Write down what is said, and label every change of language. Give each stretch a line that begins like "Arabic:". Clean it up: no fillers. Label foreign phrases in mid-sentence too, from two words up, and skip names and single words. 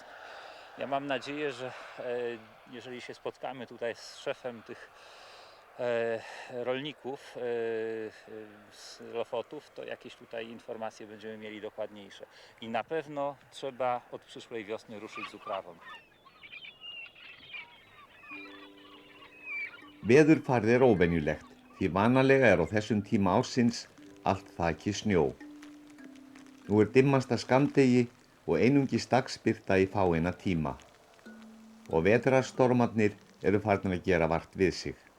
Polish: Ja mam nadzieję, że jeżeli się spotkamy tutaj z szefem tych rolników z Lofotów, to jakieś tutaj informacje będziemy mieli dokładniejsze. I na pewno trzeba od przyszłej wiosny ruszyć z uprawą.
Icelandic: Veðurfarið er óvenjulegt því vanalega er á þessum tíma ársins allt þakið snjó. Nú er dimmasta skammdegi og einungis dagsbirta í fáeina tíma. Og vetrarstormarnir eru farnir að gera vart við sig.